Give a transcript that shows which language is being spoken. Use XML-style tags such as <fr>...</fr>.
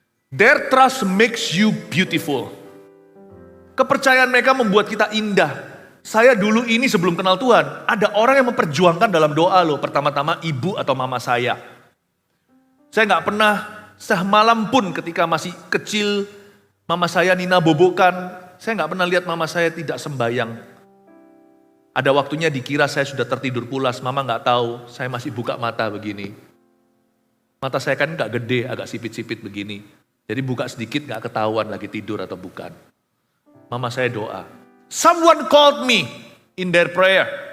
<en>Their trust makes you beautiful.</en> <id>Kepercayaan mereka membuat kita indah. Saya dulu ini sebelum kenal Tuhan, ada orang yang memperjuangkan dalam doa loh. Pertama-tama ibu atau mama saya. Saya gak pernah semalam pun ketika masih kecil, mama saya Nina bobokan, saya gak pernah lihat mama saya tidak sembayang. Ada waktunya dikira saya sudah tertidur pulas, mama gak tahu, saya masih buka mata begini. Mata saya kan gak gede, agak sipit-sipit begini. Jadi buka sedikit gak ketahuan lagi tidur atau bukan. Mama saya doa.</id> <en>Someone called me in their prayer.</en>